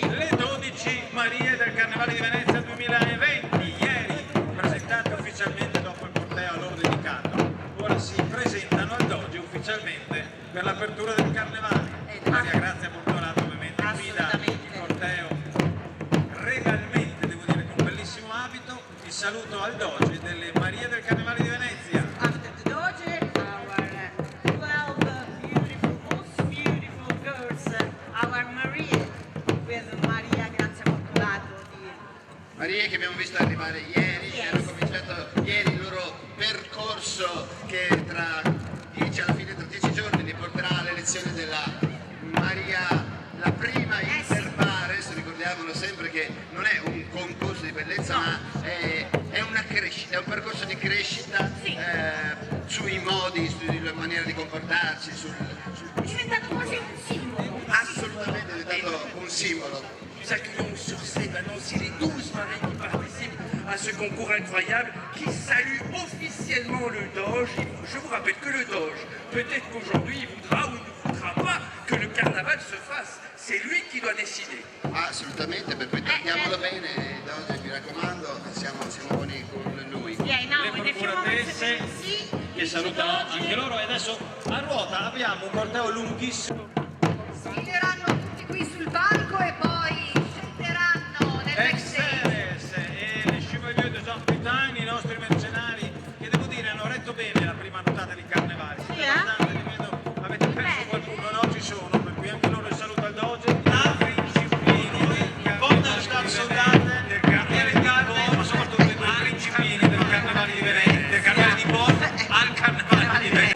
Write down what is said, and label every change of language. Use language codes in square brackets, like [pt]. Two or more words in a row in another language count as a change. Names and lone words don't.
[it] le 12 Marie del Carnevale di Venezia 2020, ieri presentate ufficialmente dopo il corteo a loro dedicato, ora si presentano al Doge ufficialmente per l'apertura del Carnevale. Maria Grazia Bortolato ovviamente guida il corteo regalmente, devo dire, con un bellissimo abito. Il saluto al Doge delle Marie del Carnevale di Venezia. [en] After the Doge, our 12 beautiful, most beautiful girls, our Maria, with Maria Grazia Portolato di... [it] Marie che abbiamo visto arrivare ieri, che hanno cominciato ieri il loro percorso che tra 10 giorni li porterà all'elezione della Maria, la prima Inter Pares. Ricordiamolo sempre che non è un concorso di bellezza, ma è una crescita, è un percorso di crescita sui modi, sulla maniera di comportarsi, È diventato quasi un simbolo. assolutamente è diventato un simbolo. [fr] Nous accueillons sur scène maintenant aussi les 12 marins qui participent à ce concours incroyable qui salue officiellement le Doge. Je vous rappelle que le Doge, peut-être qu'aujourd'hui il voudra ou il ne voudra pas que le carnaval se fasse. C'est lui qui doit décider. [it] Assolutamente, per cui trattiamolo bene, Doge, mi raccomando, siamo buoni con lui. [en] Yeah, now, [fr] Le [en] in a few moments, [it] procuratesse sì, che salutano anche loro, e adesso a ruota abbiamo un corteo lunghissimo. Saliranno tutti qui sul palco e poi scenderanno nel backstage. Exeres e le Chevalier des Hospitani, i nostri mercenari, che devo dire hanno retto bene la prima notata di Carnevale. Siete abbastanza, li vedo, avete perso qualcuno, no? Ci sono, per cui anche loro il saluto al Doge. La principini, Bonda Star Soldate, del Carnevale di Bonn, ma soprattutto i due principini del Carnevale di Venezia, del Carnevale di Bonn al Carnevale di Venezia.